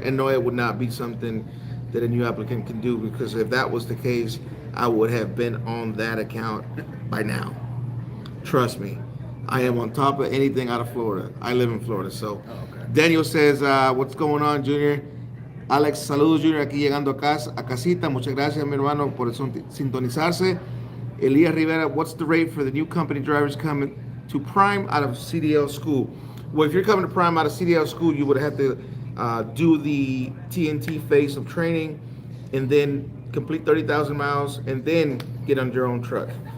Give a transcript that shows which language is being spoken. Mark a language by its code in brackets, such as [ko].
[en] And no, it would not be something that a new applicant can do, because if that was the case, I would have been on that account by now. Trust me, I am on top of anything out of Florida. I live in Florida, so. Okay. Daniel says, "What's going on, Junior?" [es] Alex, saludos, Junior, aquí llegando a casita. Muchas gracias, mi hermano, por sintonizarse. [en] Elias Rivera, "What's the rate for the new company drivers coming to Prime out of CDL school?" Well, if you're coming to Prime out of CDL school, you would have to do the TNT phase of training and then complete 30,000 miles and then get on your own truck.